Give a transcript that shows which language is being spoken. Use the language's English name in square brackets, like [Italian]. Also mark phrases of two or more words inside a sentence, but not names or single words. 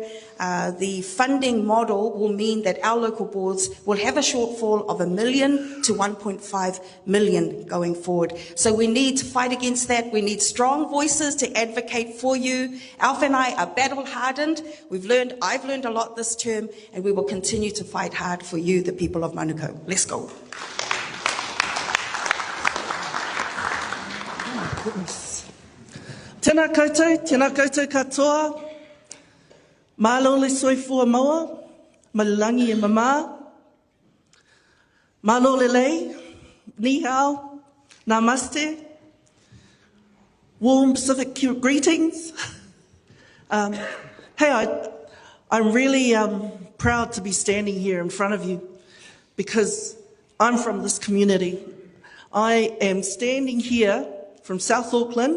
[English] The funding model will mean that our local boards will have a shortfall of $1 million to $1.5 million going forward. So we need to fight against that. We need strong voices to advocate for you. Alf and I are battle hardened. I've learned a lot this term, and we will continue to fight hard for you, the people of Manukau. Let's go. [Māori] Tēnā koutou katoa, [Samoan] malo le soifua maua, malilangi e mama, malo le lei, [Chinese] ni hao, [English] namaste, warm Pacific greetings. Hey, I'm really proud to be standing here in front of you because I'm from this community. I am standing here from South Auckland.